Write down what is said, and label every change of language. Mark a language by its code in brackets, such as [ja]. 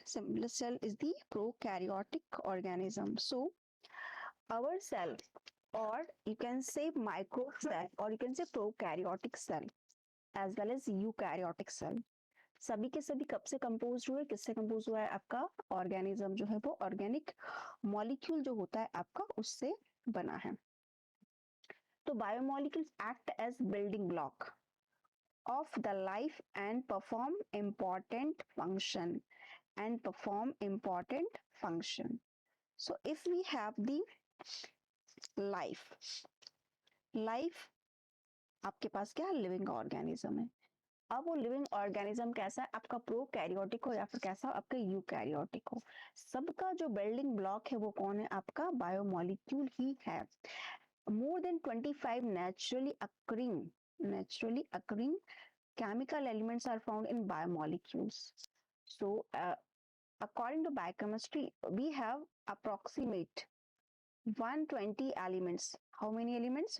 [en] Simplest cell is the prokaryotic organism. So our cell, or you can say micro cell, or you can say prokaryotic cell as well as eukaryotic cell, [hi] सभी के सभी कब से compose हुए, किससे compose हुआ है? आपका ऑर्गेनिज्म जो है वो ऑर्गेनिक मॉलिक्यूल जो होता है आपका उससे बना है. [en] तो biomolecules act as building block of the life and perform important function. So if we have the life [hi] आपके पास क्या लिविंग ऑर्गेनिज्म है. अब वो लिविंग ऑर्गेनिज्म कैसा है? आपका प्रोकैरियोटिक हो या फिर कैसा आपका यूकैरियोटिक हो, सबका जो बिल्डिंग ब्लॉक है वो कौन है? आपका बायोमोलिक्यूल ही है. [en] More than 25 naturally occurring chemical elements are found in biomolecules. So, according to biochemistry, we have approximate 120 elements. How many elements?